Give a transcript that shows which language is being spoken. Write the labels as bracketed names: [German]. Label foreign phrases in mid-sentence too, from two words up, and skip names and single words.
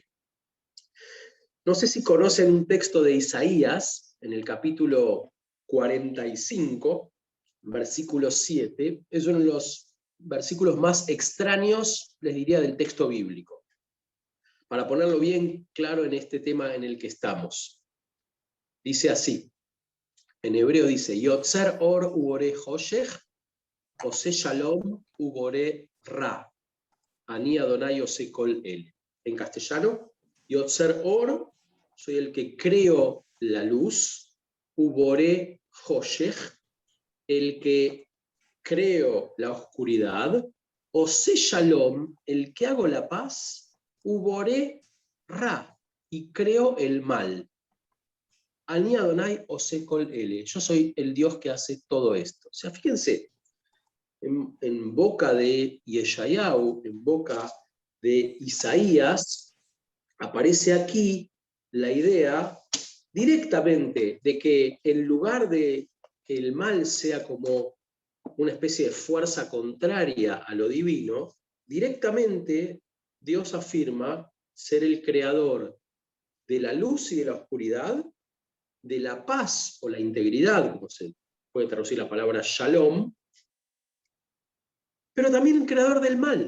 [Spanish] No sé si conocen un texto de Isaías, en el capítulo 45, versículo 7, es uno de los versículos más extraños, les diría, del texto bíblico, para ponerlo bien claro en este tema en el que estamos. Dice así, en hebreo dice, [Hebrew] יוצר אור ובורא חושך עושה שלום ובורא רע אני אדוני עושה כל אלה. [Spanish] En castellano, [Hebrew] יוצר אור, [Spanish] soy el que creo la luz, [Hebrew] ובורא חושך, [Spanish] el que creo la oscuridad, [Hebrew] עושה שלום, [Spanish] el que hago la paz, [Hebrew] ובורא רע, [Spanish] y creo el mal. [Hebrew] אני אדוני עושה כל אלה. [Spanish] Yo soy el Dios que hace todo esto. O sea, fíjense, en boca de Yeshayahu, en boca de Isaías, aparece aquí la idea directamente de que en lugar de que el mal sea como una especie de fuerza contraria a lo divino, directamente Dios afirma ser el creador de la luz y de la oscuridad, de la paz o la integridad, como se puede traducir la palabra shalom, pero también el creador del mal.